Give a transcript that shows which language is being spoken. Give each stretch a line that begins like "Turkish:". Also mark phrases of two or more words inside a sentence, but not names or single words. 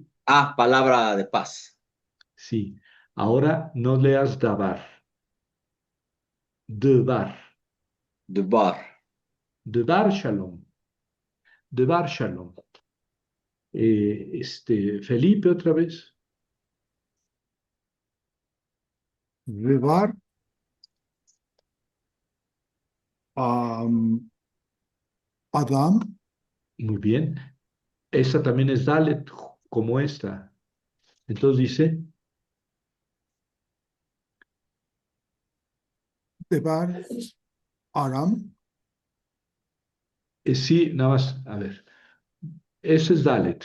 Spanish: Ah, palabra de paz. sí. Ahora no leas Dabar. Debar. Debar.
Hebrew: Debar Shalom. Debar Shalom.
Spanish: Felipe otra vez. Rebar, am, Adam, Muy bien. Esta también es Dalet, como esta. Entonces dice, Debar, Aram, sí, nada más, a ver. Ese es Dalet.